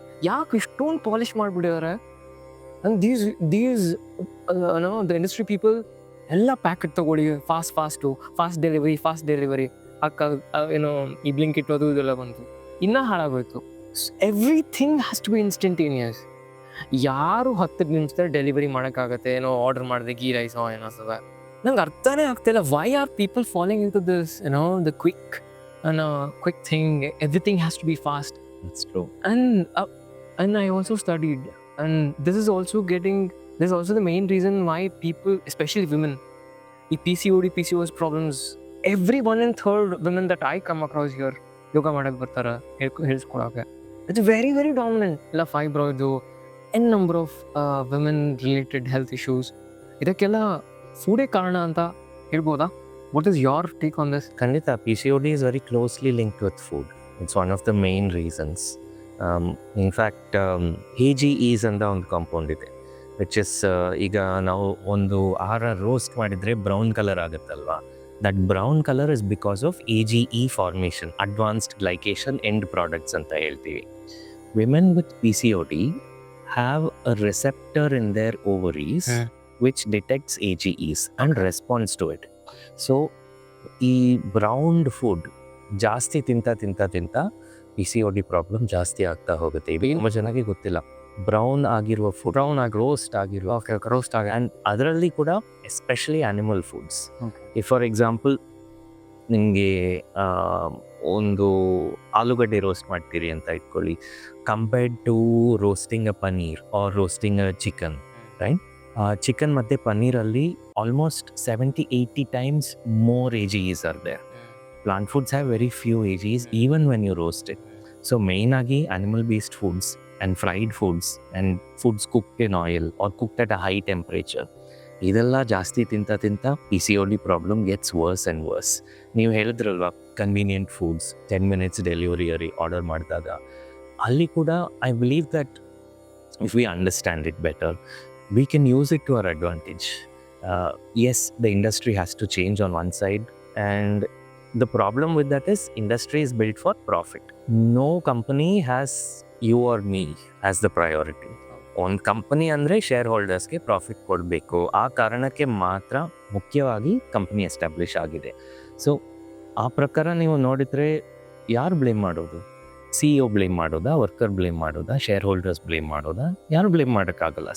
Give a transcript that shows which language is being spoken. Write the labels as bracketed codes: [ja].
[kn] ಯಾಕೆ ಇಷ್ಟೊಂದು ಪಾಲಿಷ್ ಮಾಡಿಬಿಟ್ಟಿದ್ದಾರೆ? [en] and these the industry people [kn] ಎಲ್ಲ ಪ್ಯಾಕೆಟ್ ತೊಗೊಳ್ಳಿ, ಫಾಸ್ಟ್ ಡೆಲಿವರಿ ಅಕ್ಕ ಏನೋ ಈ ಬ್ಲಿಂಕಿಟ್ ಅದು ಇದೆಲ್ಲ ಬಂತು, ಇನ್ನೂ ಹಾಳಾಗೋಯ್ತು. [en] Everything has to be instantaneous. [kn] ಯಾರು 10 ನಿಮಿಷದಲ್ಲಿ ಡೆಲಿವರಿ ಮಾಡೋಕ್ಕಾಗತ್ತೆ? ಏನೋ ಆರ್ಡರ್ ಮಾಡಿದೆ ಗೀ ರೈಸೋ ಏನೋ ಸಹ ನಂಗೆ ಅರ್ಥನೇ ಆಗ್ತಾಯಿಲ್ಲ. [en] Why are people following in to this the quick thing? Everything has to be fast. That's true. And I also studied, and this is also the main reason why people, especially women, the PCOS problems, every 1 in 3 women that I come across here yoga [kn] ಮಾಡಕ್ಕೆ ಬರ್ತಾರೆ ಹೇಳ್ಸ್ಕೊಳಕ್ಕೆ. [en] It's very very dominant. ಇಲ್ಲ fibroid, n number of women related health issues. [kn] ಇದಕ್ಕೆಲ್ಲ ಫುಡೇ ಕಾರಣ ಅಂತ ಹೇಳ್ಬೋದಾ? [en] What is your take on this? ಖಂಡಿತ PCOD is very closely linked with food. It's one of the main reasons. [kn] In fact AGEs ಅಂತ ಒಂದು compound ಇದೆ, which is ಈಗ ನಾವು ಒಂದು ಆಹಾರ ರೋಸ್ಟ್ ಮಾಡಿದರೆ brown colour ಆಗುತ್ತಲ್ವಾ, [en] that brown colour is because of AGE formation, advanced glycation end products [kn] ಅಂತ ಹೇಳ್ತೀವಿ. [en] Women with PCOD have a receptor in their ovaries which detects AGEs and responds to it. [kn] So ಈ ಬ್ರೌನ್ಡ್ food ಜಾಸ್ತಿ ತಿಂತ PCOD problem ಜಾಸ್ತಿ ಆಗ್ತಾ ಹೋಗುತ್ತೆ. ಈಗ ತುಂಬ ಜನಕ್ಕೆ ಗೊತ್ತಿಲ್ಲ, ಬ್ರೌನ್ ಆಗಿರುವ ಫುಡ್, ರೋಸ್ಟ್ ಆಗಿರುವ ಆ್ಯಂಡ್ ಅದರಲ್ಲಿ ಕೂಡ especially animal foods. [en] if for example [kn] ನಿಮಗೆ ಒಂದು ಆಲೂಗಡ್ಡೆ ರೋಸ್ಟ್ ಮಾಡ್ತೀರಿ ಅಂತ ಇಟ್ಕೊಳ್ಳಿ, [en] Compared to roasting a paneer or roasting a chicken, right? [kn] Chicken ಮತ್ತು ಪನ್ನೀರಲ್ಲಿ [en] Almost 70-80 times more AGEs are there. Plant foods have very few AGEs even when you roast it. So main ಆಗಿ animal based foods and fried foods and foods cooked in oil or cooked at a high temperature, [kn] ಇದೆಲ್ಲ ಜಾಸ್ತಿ ತಿಂತ PCOD problem [en] Gets worse and worse. [kn] ನೀವು ಹೇಳಿದ್ರಲ್ವಾ [en] convenient foods 10 minutes delivery order [kn] ಮಾಡಿದಾಗ ಅಲ್ಲಿ ಕೂಡ [en] I believe that if we understand it better we can use it to our advantage. Yes, the industry has to change on one side, and the problem with that is industry is built for profit. No company has you or me as the priority. [kn] ಒಂದು company ಅಂದರೆ share ಹೋಲ್ಡರ್ಸ್ಗೆ profit ಕೊಡಬೇಕು, ಆ ಕಾರಣಕ್ಕೆ ಮಾತ್ರ ಮುಖ್ಯವಾಗಿ company establish ಆಗಿದೆ. So ಆ ಪ್ರಕಾರ ನೀವು ನೋಡಿದರೆ ಯಾರು ಬ್ಲೇಮ್ ಮಾಡೋದು? CEO ಬ್ಲೇಮ್ ಮಾಡೋದಾ, ವರ್ಕರ್ ಬ್ಲೇಮ್ ಮಾಡೋದಾ, ಶೇರ್ ಹೋಲ್ಡರ್ಸ್ ಬ್ಲೇಮ್ ಮಾಡೋದಾ? ಯಾರು ಬ್ಲೇಮ್ ಮಾಡೋಕ್ಕಾಗಲ್ಲ.